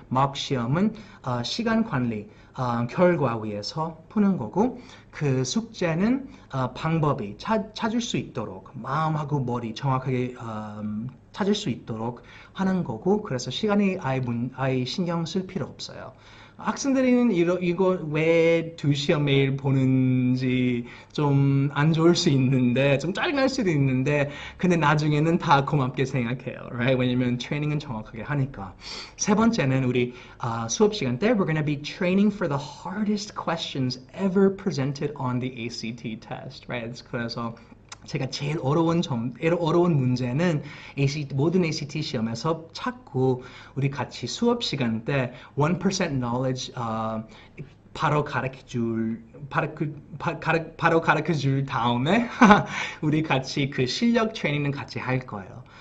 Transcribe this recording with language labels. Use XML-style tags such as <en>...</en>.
<ko>mock 시험은 시간 관리 결과 위해서 푸는 거고 그 숙제는 방법이 찾을 수 있도록 마음하고 머리 정확하게 찾을 수 있도록 하는 거고 그래서 시간이 아예 신경 쓸 필요 없어요. 학생들은 이거 왜 2시험 매일 보는지 좀 안 좋을 수 있는데 좀 짜증날 수도 있는데 근데 나중에는 다 고맙게 생각해요.</ko> <en>Right?</en> <ko>왜냐면 트레이닝은 정확하게 하니까. 세 번째는 우리 수업 시간 때</ko> <en>we're gonna be training for the hardest questions ever presented on the ACT test. Right?</en> <ko>그래서 제가 제일 어려운 문제는 모든 ACT 시험에서 찾고 우리 같이 수업 시간 때 1% knowledge 바로 가르쳐 줄 다음에 우리 같이 그 실력 트레이닝은 같이 할 거예요.</ko>